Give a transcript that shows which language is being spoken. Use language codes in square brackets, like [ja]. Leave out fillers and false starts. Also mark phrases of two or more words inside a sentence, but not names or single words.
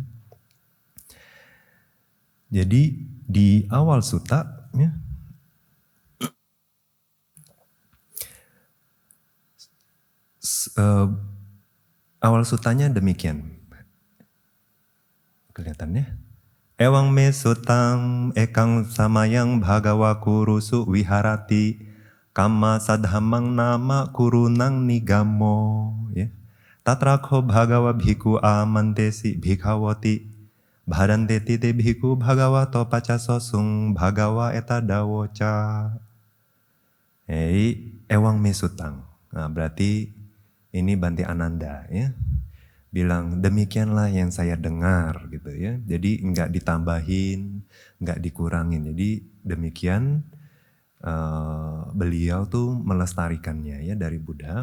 [id] Jadi di awal sutta ya, awal suttanya demikian. Kelihatannya. [pi] Ewang me sutang ekang samayang bhagawa kurusu wiharati kama sadhamang nama kurunang nigamo ya. Tatrakho bhagawa bhikkhu amantesi bhikkhavati bharanteti te bhikkhu bhagavato pacasosung bhagawa etadawoca. Ewang me sutang. [id] Nah, berarti Ini Bhante Ananda ya. Bilang demikianlah yang saya dengar gitu ya. Jadi enggak ditambahin, enggak dikurangin. Jadi demikian beliau tuh melestarikannya ya dari Buddha.